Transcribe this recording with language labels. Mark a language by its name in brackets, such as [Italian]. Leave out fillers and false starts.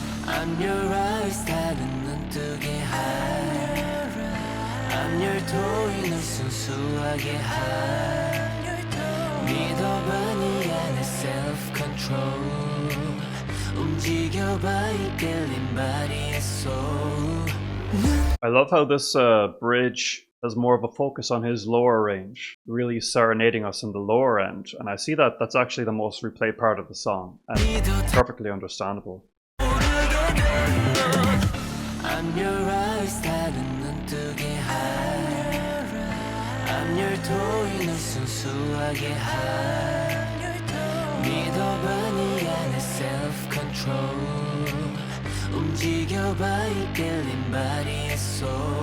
[English] I'm your eyes [Korean] 다른 눈뜨게 할 [English] I'm your toy [Korean] 널 순수하게 할 믿어봐 네 안에 [English] self control [Korean] 움직여봐 이 끌린 [English] body and soul I love how this bridge has more of a focus on his lower range, really serenading us in the lower end. And I see that that's actually the most replayed part of the song, and perfectly understandable. I'm your eyes [Korean] 다른 눈뜨게 할 [English] I'm your toy [Korean] 널 순수하게 할 믿어봐 네 안에 [English] self control [Korean] 움직여봐 이 끌린 [English] body and soul